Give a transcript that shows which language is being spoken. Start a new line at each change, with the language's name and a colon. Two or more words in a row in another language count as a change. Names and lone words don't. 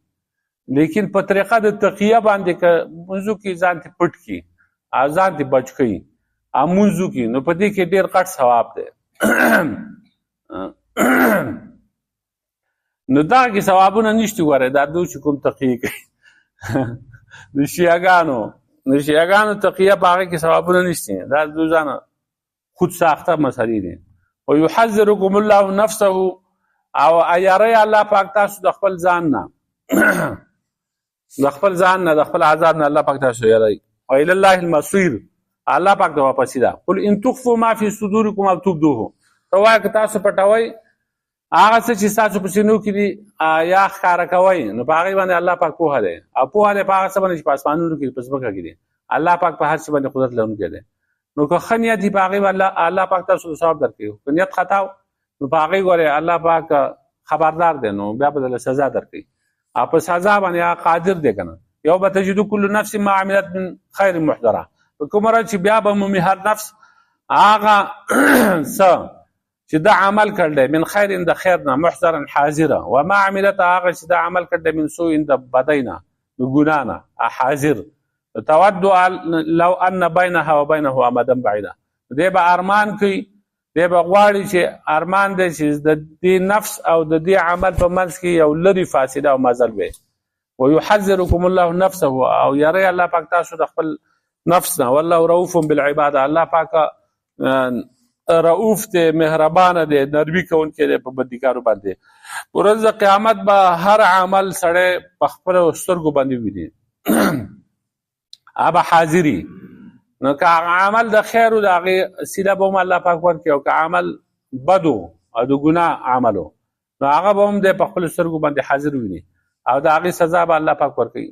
Pashto: لیکن په طریقه د تقیه باندې که مونځو کې ځان ته پټ کړي او ځان ته بچ کوي او مونځو کې، نو په دې کې ډېر غټ ثواب دی. نو دغه ثوابونه نشته. ګوره دا دوی چې کوم تقیه کوي د شیعهګانو تقیه په هغه کې ثوابونه نشته، دا دوی ځانه خود ساخته مسئلې دي.
Arabic: ويحذركم الله نفسه،
Pashto: او ایاری الله پاک تاسو د خپل ځان نه، د خپل ځان نه، د خپل عذاب نه الله پاک تاسو یاری.
Arabic: وإلى الله المصير،
Pashto: الله پاک ته واپسی ده.
Arabic: قل ان تخفوا ما في صدوركم او تبدوه،
Pashto: ته وایه که تاسو پټوئ هغه څه چې ستاسو په سینو کې دي یا ښکاره کوئ، نو په هغې باندې الله پاک پوهه دی، او پوهه دی په هغه څه باندې چې په اسمانونو کې په ځمکه کې دي. الله پاک په هر څه باندې قدرت لرونکی دی. نو که ښه نیت وي په هغې باندې الله پاک تاسو ثواب درکوي، که نیت خطا نو په هغې ګورې الله پاک خبردار دی، نو بیا به درله سزا درکوي او په سزا باندې هغه قادر دی که نه.
Arabic: یو به تجدو کل نفس ما عملت من خیر محضره،
Pashto: په کومه ورځ چې بیا به مومي هر نفس هغه څه چې دا عمل کړی
Arabic: من خیر
Pashto: د خیر نه، محضرا حاضره،
Arabic: و ما عملت
Pashto: هغه چې دا عمل کړی
Arabic: من سوء
Pashto: د بدۍ نه، د ګناه نه حاضر.
Arabic: تود لو ان بینها و بینه امدا بعیدا،
Pashto: دی به ارمان کوي، دی به غواړي چې ارمان دی چې د دې نفس او د دې عمل په منځ کې یو لرې فاصله او مزل وي.
Arabic: ويحذركم الله نفسه، او یری الله پاک تاسو د خپل نفس نه.
Pashto: والله رؤوف بالعباد، الله پاک رؤوف دی، مهربانه دی، نرمي کوونکی دی په بندګانو باندې. په ورځ د قیامت به هر عمل سړی په خپلو سترګو باندې ویني، هغه حاضري. نو که عمل د خیر و د هغې سیله به هم الله پاک ورکړي، او که عمل بدو او د ګناه عملو نو هغه به هم دی په خپلو سترګو باندې حاضر ویني، او د هغې سزا به الله پاک ورکوي.